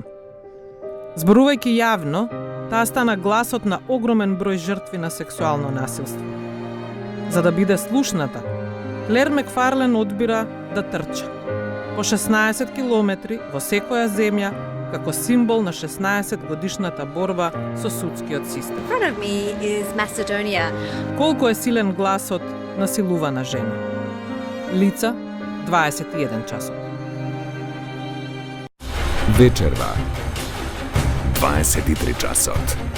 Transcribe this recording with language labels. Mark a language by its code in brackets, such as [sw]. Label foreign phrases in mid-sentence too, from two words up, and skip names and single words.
[mk] Зборувајќи јавно, таа стана гласот на огромен број жртви на сексуално насилство. За да биде слушната, Клер Макфарлен одбира да трча по 16 километри во секоја земја како символ на 16 годишната борба со судскиот систем. [en] In front of me is Macedonia. [mk] Колку е силен гласот на силувана жена? Лица, 21 часот. Вечерва, 23 часот.